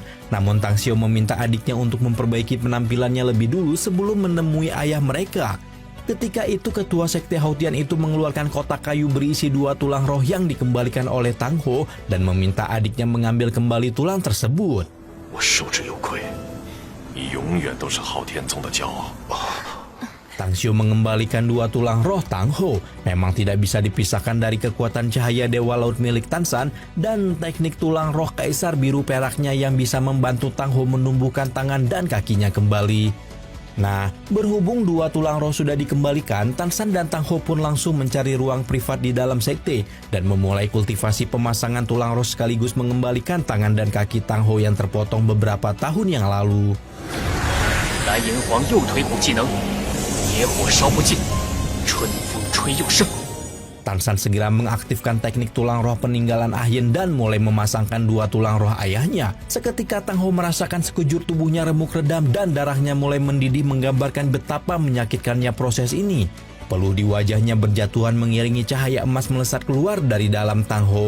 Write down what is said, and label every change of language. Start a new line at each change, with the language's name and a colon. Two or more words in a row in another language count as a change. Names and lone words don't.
Indonesian: Namun Tang Xiao meminta adiknya untuk memperbaiki penampilannya lebih dulu sebelum menemui ayah mereka. Ketika itu ketua sekte Haotian itu mengeluarkan kotak kayu berisi 2 tulang roh yang dikembalikan oleh Tang Ho dan meminta adiknya mengambil kembali tulang tersebut.
Chinese: 我受之有愧，你永远都是昊天宗的骄傲。
Indonesian: Tang Xiao mengembalikan 2 tulang roh Tang Ho. Memang tidak bisa dipisahkan dari kekuatan cahaya Dewa Laut milik Tan San dan teknik tulang roh Kaisar Biru Peraknya yang bisa membantu Tang Ho menumbuhkan tangan dan kakinya kembali. Nah, berhubung 2 tulang roh sudah dikembalikan, Tan San dan Tang Ho pun langsung mencari ruang privat di dalam sekte dan memulai kultivasi pemasangan tulang roh sekaligus mengembalikan tangan dan kaki Tang Ho yang terpotong beberapa tahun yang lalu.
Chinese: 蓝银皇右腿骨技能，野火烧不尽，春风吹又生。
Indonesian: Tan San segera mengaktifkan teknik tulang roh peninggalan Ahyen dan mulai memasangkan 2 tulang roh ayahnya. Seketika Tang Ho merasakan sekujur tubuhnya remuk redam dan darahnya mulai mendidih, menggambarkan betapa menyakitkannya proses ini. Peluh di wajahnya berjatuhan mengiringi cahaya emas melesat keluar dari dalam Tang Ho.